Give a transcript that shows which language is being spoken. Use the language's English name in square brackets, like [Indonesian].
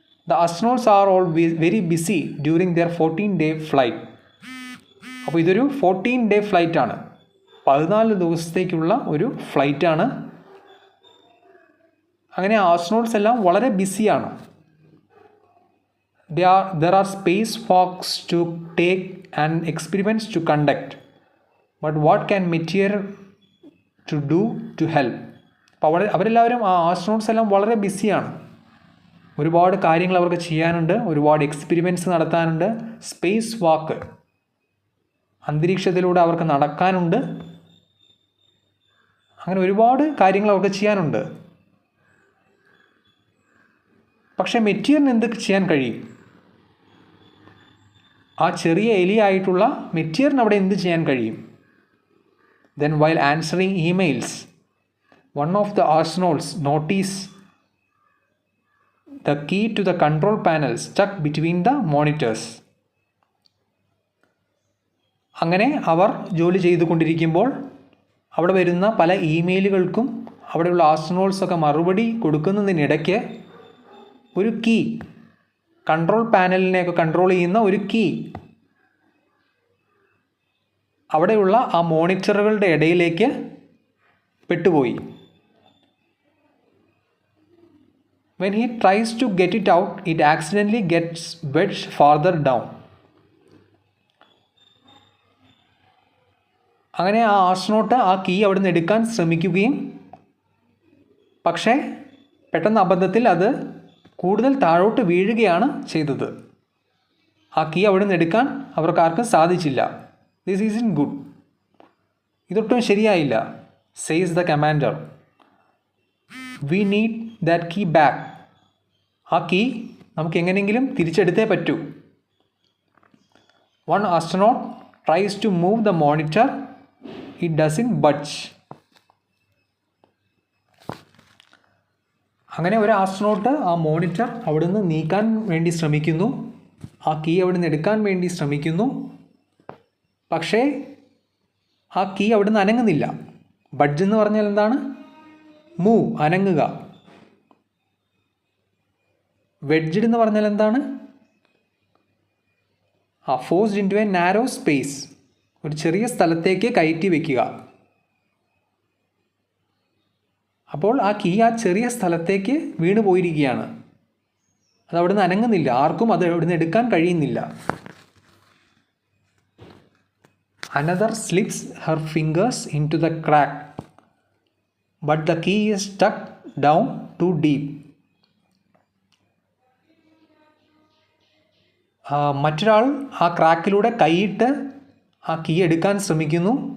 [English] The astronauts are all very busy during their 14-day flight. [Malayalam] അപ്പോൾ ഇതൊരു 14-day ഫ്ലൈറ്റാണ്, 14 ദിവസത്തേക്കുള്ള ഒരു ഫ്ലൈറ്റാണ്. അങ്ങനെ ആസ്ട്രോണോട്സ് എല്ലാം വളരെ ബിസിയാണ്. [English] There are spacewalks to take and experiments to conduct. But what can Meteor to do to help? [Malayalam] അപ്പോൾ അവരെല്ലാവരും ആ ആസ്ട്രോണോട്സ് എല്ലാം വളരെ ബിസിയാണ്. ഒരുപാട് കാര്യങ്ങൾ അവർക്ക് ചെയ്യാനുണ്ട്, ഒരുപാട് എക്സ്പെരിമെൻറ്റ്സ് നടത്താനുണ്ട്. സ്പേസ് വാക്ക്, അന്തരീക്ഷത്തിലൂടെ അവർക്ക് നടക്കാനുണ്ട്. അങ്ങനെ ഒരുപാട് കാര്യങ്ങൾ അവർക്ക് ചെയ്യാനുണ്ട്. പക്ഷേ മെറ്റിയറിന് എന്തൊക്കെ ചെയ്യാൻ കഴിയും? ആ ചെറിയ എലിയായിട്ടുള്ള മെറ്റിയറിന് അവിടെ എന്ത് ചെയ്യാൻ കഴിയും? [English] Then while answering emails, one of the astronauts noticed the key to the control panel stuck between the monitors. [Malayalam] അങ്ങനെ അവർ ജോലി ചെയ്തുകൊണ്ടിരിക്കുമ്പോൾ അവിടെ വരുന്ന പല ഇമെയിലുകൾക്കും അവിടെയുള്ള ആസ്ട്രോനോട്ട്സൊക്കെ മറുപടി കൊടുക്കുന്നതിനിടയ്ക്ക് ഒരു കീ, കൺട്രോൾ പാനലിനെയൊക്കെ കൺട്രോൾ ചെയ്യുന്ന ഒരു കീ അവിടെയുള്ള ആ മോണിറ്ററുകളുടെ ഇടയിലേക്ക് പെട്ടുപോയി. [English] When he tries to get it out, it accidentally gets wedged farther down. [Malayalam] അങ്ങനെ ആ ആസ്ട്രോനോട്ട് ആ കീ അവിടെ നിന്ന് എടുക്കാൻ ശ്രമിക്കുകയും പക്ഷേ പെട്ടെന്ന് അബദ്ധത്തിൽ അത് കൂടുതൽ താഴോട്ട് വീഴുകയാണ് ചെയ്തത്. ആ കീ അവിടെ നിന്ന് എടുക്കാൻ അവർക്കാർക്കും സാധിച്ചില്ല. [English] This isn't good. [Malayalam] ഇതൊട്ടും ശരിയായില്ല. [English] Says the commander. We need that key back. [Malayalam] ആ കീ നമുക്ക് എങ്ങനെയെങ്കിലും തിരിച്ചെടുത്തേ പറ്റൂ. [English] One astronaut tries to move the monitor. It doesn't budge. [Malayalam] അങ്ങനെ ഒരു ആസ്ട്രോനോട്ട് ആ മോണിറ്റർ അവിടെ നിന്ന് നീക്കാൻ വേണ്ടി ശ്രമിക്കുന്നു. ആ കീ അവിടെ നിന്ന് എടുക്കാൻ വേണ്ടി ശ്രമിക്കുന്നു. പക്ഷേ ആ കീ അവിടെ നിന്ന് അനങ്ങുന്നില്ല. ബഡ്ജ് എന്ന് പറഞ്ഞാൽ എന്താണ്? മൂവ്, അനങ്ങുക. വെഡ്ജ്ഡ് എന്ന് പറഞ്ഞാൽ എന്താണ്? [English] forced into a narrow space, [Malayalam] ഒരു ചെറിയ സ്ഥലത്തേക്ക് കയറ്റി വയ്ക്കുക. അപ്പോൾ ആ കീ ആ ചെറിയ സ്ഥലത്തേക്ക് വീണു പോയിരിക്കുകയാണ്. അത് അവിടെ നിന്ന് അനങ്ങുന്നില്ല. ആർക്കും അത് അവിടെ നിന്ന് എടുക്കാൻ കഴിയുന്നില്ല. [English] Another slips her fingers into the crack, but the key is stuck down too deep. [Malayalam] മറ്റൊരാൾ ആ ക്രാക്കിലൂടെ കൈയിട്ട് ആ കീ എടുക്കാൻ ശ്രമിക്കുന്നു.